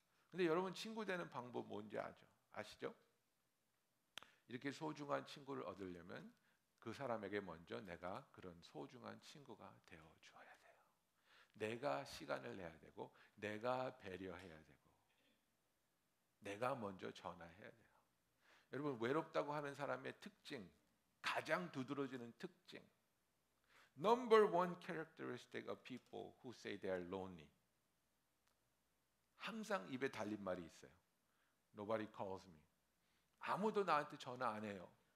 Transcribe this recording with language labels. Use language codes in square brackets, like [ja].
[ko] 근데 여러분 친구 되는 방법 뭔지 아시죠? 이렇게 소중한 친구를 얻으려면 그 사람에게 먼저 내가 그런 소중한 친구가 되어줘야 돼요. 내가 시간을 내야 되고 내가 배려해야 되고 내가 먼저 전화해야 돼요. 여러분 외롭다고 하는 사람의 특징, 가장 두드러지는 특징, [en] Number one characteristic of people who say they are lonely. [ko] 항상 입에 달린 말이 있어요. [en] Nobody calls me. [ko] 아무도 나한테 전화 안 해요.